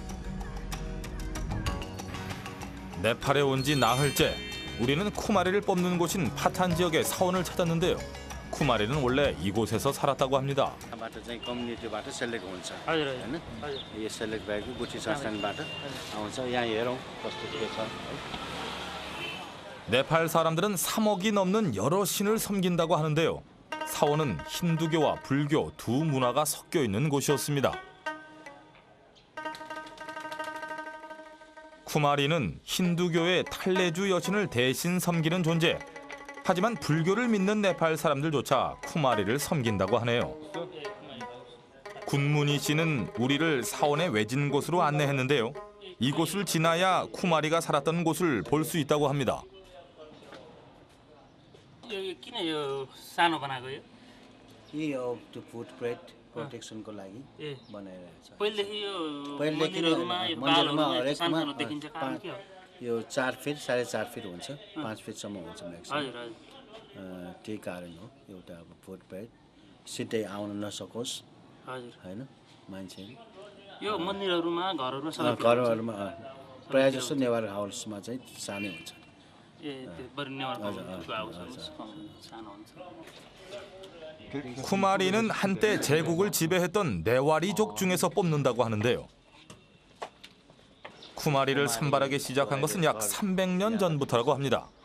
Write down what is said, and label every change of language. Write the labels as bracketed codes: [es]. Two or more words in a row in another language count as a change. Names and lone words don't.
[ko] 네팔에 온 지 나흘째 우리는 쿠마리를 뽑는 곳인 파탄 지역의 사원을 찾았는데요. 쿠마리는 원래 이곳에서 살았다고 합니다. [ne] कम्युनिटीबाट सेलेक्ट हुन्छ हैन यो सेलेक्ट भएको गुठी संस्थानबाट आउँछ यहाँ हेरौँ कस्तो के छ. [ko] 네팔 사람들은 3억이 넘는 여러 신을 섬긴다고 하는데요. 사원은 힌두교와 불교 두 문화가 섞여 있는 곳이었습니다. 쿠마리는 힌두교의 탈레주 여신을 대신 섬기는 존재. 하지만 불교를 믿는 네팔 사람들조차 쿠마리를 섬긴다고 하네요. 군문희 씨는 우리를 사원의 외진 곳으로 안내했는데요. 이곳을 지나야 쿠마리가 살았던 곳을 볼 수 있다고 합니다. [ne] 여기 किन यो सानो बनाएको यो? यो त्यो [en] footprint protectionको [ne] लागि बनाइरहेको छ. पहिलेदेखि यो मन्दिरमा हरेकमा देखिन्छ कारण के हो? यो 4 फिट 4.5 फिट हुन्छ 5 फिटसम्म हुन्छ म्याक्सिमम. त्यही कारण हो एउटा अब फुटप्रिन्ट सिधै आउन नसकोस् हैन मान्छे. यो मन्दिरहरुमा घरहरुमा प्राय जस्तो नेवार हाउसमा चाहिँ सानै हुन्छ. [ko] 쿠마리는 한때 제국을 지배했던 네와리족 중에서 뽑는다고 하는데요. 쿠마리를 선발하기 시작한 것은 약 300년 전부터라고 합니다.